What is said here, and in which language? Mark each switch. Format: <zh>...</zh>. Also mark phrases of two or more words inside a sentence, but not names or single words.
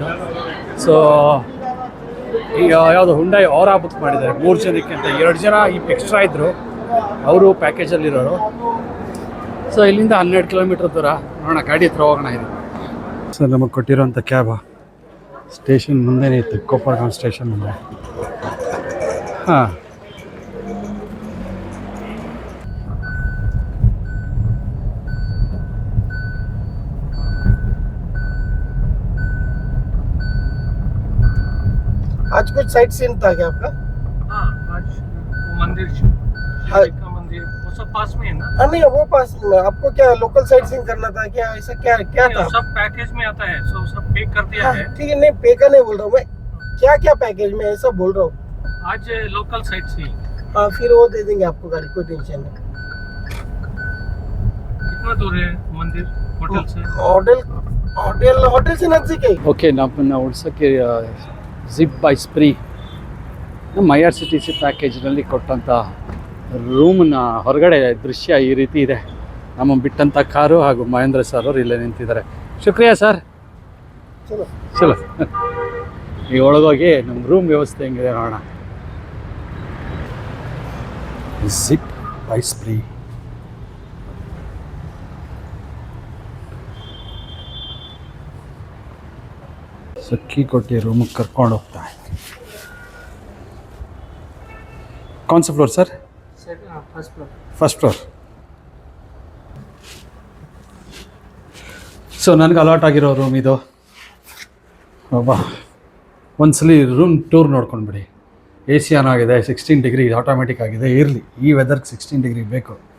<kn>ಸೊ ಯಾವುದು ಹುಂಡೈ ಅವರ ಬುಕ್ ಮಾಡಿದ್ದಾರೆ 3 ಜನಕ್ಕೆ ಅಂತ. 2 ಜನ ಎಕ್ಸ್ಟ್ರಾ ಇದ್ದರು, ಅವರು ಪ್ಯಾಕೇಜಲ್ಲಿರೋರು. ಸೊ ಇಲ್ಲಿಂದ 12 ಕಿಲೋಮೀಟ್ರ್ ದೂರ. ನೋಡೋಣ, ಗಾಡಿ ಹತ್ರ ಹೋಗೋಣ. ಇದು ಸರ್ ನಮಗೆ ಕೊಟ್ಟಿರೋಂಥ ಕ್ಯಾಬ್ ಸ್ಟೇಷನ್ ಮುಂದೆನೇ ಇತ್ತು, ಕೋಪರ್ಗಾಂವ್ ಸ್ಟೇಷನ್ ಮುಂದೆ. ಹಾಂ,</kn> <hi>आज कुछ साइट सीन था क्या आपका? हाँ, आज वो मंदिर हाँ। का मंदिर वो सब पास में है ना? नहीं, वो पास में आपको क्या लोकल साइट सीन करना था क्या? ऐसा क्या क्या नहीं, था? वो सब पैकेज में आता है, सब पे कर दिया हाँ, है। ठीक है, नहीं पे का नहीं बोल रहा हूँ मैं, क्या क्या पैकेज में ऐसा बोल रहा हूँ। आज लोकल साइट से हाँ, फिर वो दे देंगे आपको गाड़ी, कोई टेंशन नहीं। कितना दूर है मंदिर होटल से? होटल होटल होटल से नजदीक है।</hi> <kn>ಓಕೆ, ನಮ್ಮನ್ನು ಉಳ್ಸೋಕ್ಕೆ ಜಿಪ್ ಬೈ ಸ್ಪ್ರೀ ನಮ್ಮ IRCTC ಪ್ಯಾಕೇಜ್ನಲ್ಲಿ ಕೊಟ್ಟಂಥ ರೂಮ್ನ ಹೊರಗಡೆ ದೃಶ್ಯ ಈ ರೀತಿ ಇದೆ. ನಮ್ಮ ಬಿಟ್ಟಂಥ ಕಾರು ಹಾಗೂ ಮಹೇಂದ್ರ ಸರ್ ಅವರು ಇಲ್ಲೇ ನಿಂತಿದ್ದಾರೆ.</kn> <hi>शुक्रिया सर. चलो</hi> <kn>ಚಲೋ, ಈಗ ಒಳಗೋಗಿ ನಮ್ಮ ರೂಮ್ ವ್ಯವಸ್ಥೆ ಹೆಂಗಿದೆ ನೋಡೋಣ. ಜಿಪ್ ಬೈ ಸ್ಪ್ರೀ. ಸಕ್ಕಿ ಕೊಟ್ಟು ರೂಮಿಗೆ ಕರ್ಕೊಂಡು ಹೋಗ್ತಾ है.</kn> <hi>कौन सा फ्लोर सर? फर्स्ट फ्लोर।</hi> <kn>ಫಸ್ಟ್ ಫ್ಲೋರ್. ಸೊ ನನಗೆ ಅಲಾಟ್ ಆಗಿರೋ ರೂಮ್ ಇದು. ಒಬ್ಬ ಒಂದ್ಸಲಿ ರೂಮ್ ಟೂರ್ ನೋಡ್ಕೊಂಡ್ಬಿಡಿ. AC ಆನ್ ಆಗಿದೆ, 16 ಡಿಗ್ರಿ ಆಟೋಮೆಟಿಕ್ ಆಗಿದೆ. ಇರಲಿ, ಈ ವೆದರ್ಗೆ 16 ಡಿಗ್ರಿ ಬೇಕು.</kn>